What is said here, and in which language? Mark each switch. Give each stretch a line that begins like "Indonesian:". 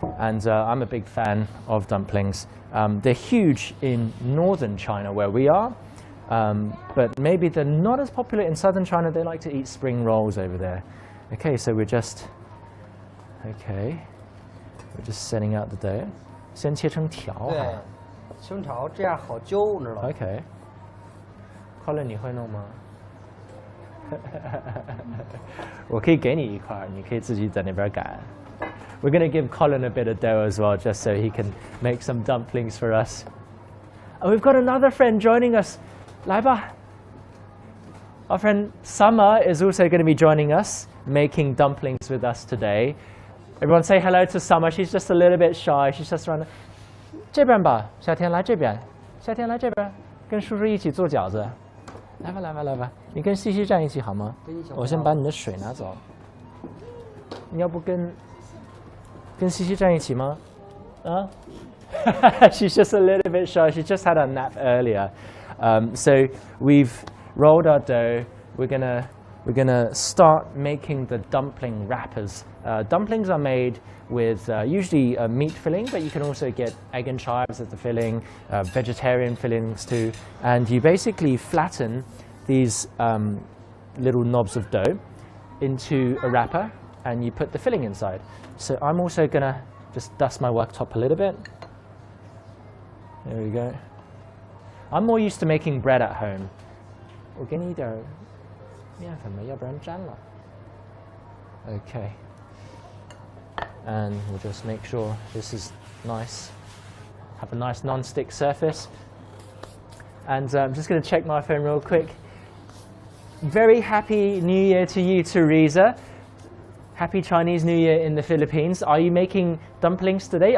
English: And I'm a big fan of dumplings. They're huge in northern China where we are, but maybe they're not as popular in southern China. They like to eat spring rolls over there. Okay, so we're just setting out the dough.
Chinese: 先切成条。对，切成条，这样好揪，你知道吗？
English: Okay.
Chinese: Colin, 你会弄吗？我可以给你一块，你可以自己在那边擀。
English: We're going to give Colin a bit of dough as well, just so he can make some dumplings for us. And we've got another friend joining us.
Chinese: 来吧。
English: Our friend Summer is also going to be joining us, making dumplings with us today. Everyone say hello to Summer. She's just a little bit shy. She's just around.
Chinese: 这边吧，夏天来这边，夏天来这边，跟叔叔一起做饺子。来吧，你跟西西站一起好吗？我先把你的水拿走。你要不跟西西站一起吗？
English: 啊？She's just a little bit shy. She just had a nap earlier. So we've rolled our dough. We're gonna start making the dumpling wrappers. Dumplings are made with usually a meat filling, but you can also get egg and chives as the filling, vegetarian fillings too. And you basically flatten these little knobs of dough into a wrapper, and you put the filling inside. So I'm also gonna just dust my worktop a little bit. There we go. I'm more used to making bread at home.
Chinese: 我给你一点面粉吧，要不然粘了。 Okay.
English: And we'll just make sure this is nice. Have a nice non-stick surface. And I'm just going to check my phone real quick. Very happy New Year to you, Teresa. Happy Chinese New Year in the Philippines. Are you making dumplings today?